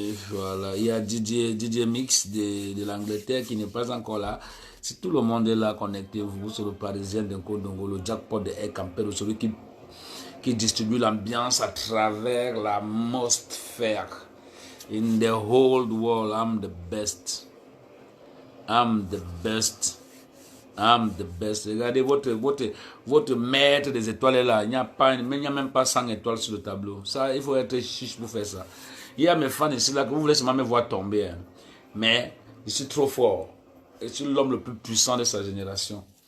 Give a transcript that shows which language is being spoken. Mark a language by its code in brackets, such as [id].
[fr] Voilà. Il y a DJ Mix de l'Angleterre qui n'est pas encore là. Si tout le monde est là, connectez-vous sur le Parisien d'un Kodongo, le jackpot de Air Campero, celui qui distribue l'ambiance à travers l'atmosphère. [en] In the whole world, I'm the best. I'm the best. I'm the best. [fr] Regardez votre maître des étoiles est là. Il n'y a même pas 100 étoiles sur le tableau. Ça, il faut être chiche pour faire ça. Il y a mes fans ici là que vous voulez seulement me voir tomber. Hein. Mais je suis trop fort. Je suis l'homme le plus puissant de sa génération.